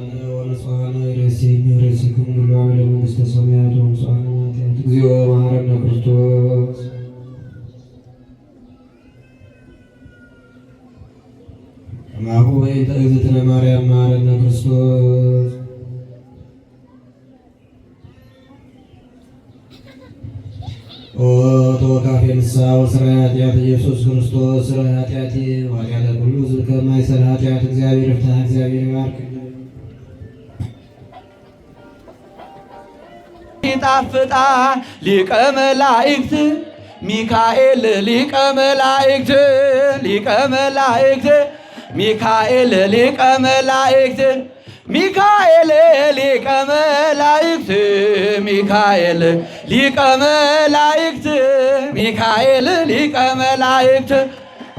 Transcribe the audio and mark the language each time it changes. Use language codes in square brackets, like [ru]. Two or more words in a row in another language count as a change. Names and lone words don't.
[gez] ለመንግሥተ ሰማያት እግዚኦ መሐረነ ክርስቶስ ከማሁ በእንተ እግዝእትነ ማርያም መሐረነ ክርስቶስ። ኦ ተወካፌ ንስሐ ወሥራይ ኃጢአት ኢየሱስ ክርስቶስ ሥራይ ኃጢአቴ ወኃጢአተ ኩሉ ሕዝብ [am] ከማይሠራ ኃጢአት እግዚአብሔር ይፍታ፣ እግዚአብሔር ይባርክ። [gez] ይጣፍጣ ሊቀ መላእክት ሚካኤል ሊቀ መላእክት ሊቀ መላእክት ሚካኤል ሊቀ መላእክት ሚካኤል ሊቀ መላእክት ሚካኤል ሊቀ መላእክት ሚካኤል ሊቀ መላእክት